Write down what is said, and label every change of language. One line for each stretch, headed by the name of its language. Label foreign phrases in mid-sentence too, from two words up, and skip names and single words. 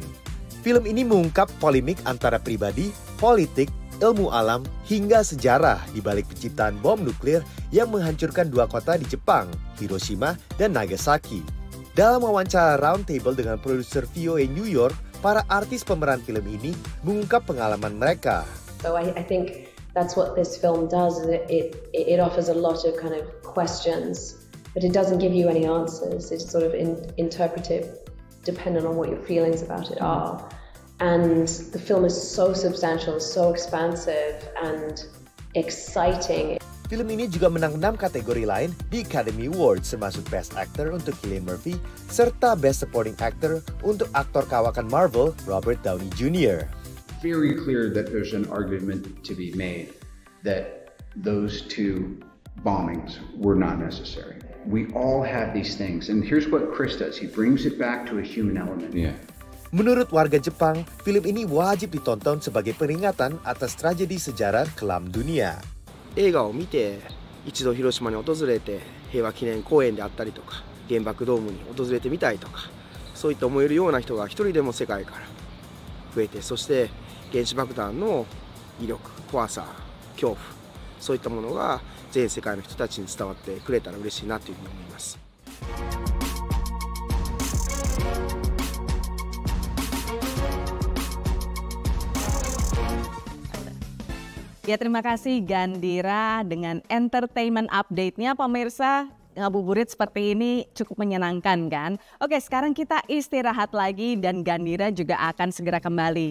Indonesian: Film ini mengungkap polemik antara pribadi, politik, ilmu alam, hingga sejarah di balik penciptaan bom nuklir yang menghancurkan 2 kota di Jepang, Hiroshima dan Nagasaki. Dalam wawancara roundtable dengan produser VOA New York, para artis pemeran film ini mengungkap pengalaman mereka.
English: So I think that's what this film does. It offers a lot of kind of questions, but it doesn't give you any answers. It's sort of interpretive, depending on what your feelings about it are. And the film is so substantial, so expansive, and exciting.
Indonesian: Film ini juga menang 6 kategori lain di Academy Awards, termasuk Best Actor untuk Cillian Murphy, serta Best Supporting Actor untuk aktor kawakan Marvel, Robert Downey Jr.
English: Very clear that there's an argument to be made that those two bombings were not necessary. We all have these things, and here's what Chris does. He brings it back to a human element. Yeah.
Indonesian: Menurut warga Jepang, film ini wajib ditonton sebagai peringatan atas tragedi sejarah kelam dunia.
Japanese: 映画を見て一度広島に訪れて平和記念公園であったりとか原爆ドームに訪れてみたいとかそういった思えるような人が一人でも世界から増えて、そして原子爆弾の威力、怖さ、恐怖、そういったものが全世界の人たちに伝わってくれたら嬉しいなというふうに思います。
Indonesian: Ya, terima kasih Gandira dengan
English: entertainment update-
Indonesian: nya pemirsa. Ngabuburit seperti ini cukup menyenangkan kan? Oke, sekarang kita istirahat lagi dan Gandira juga akan segera kembali.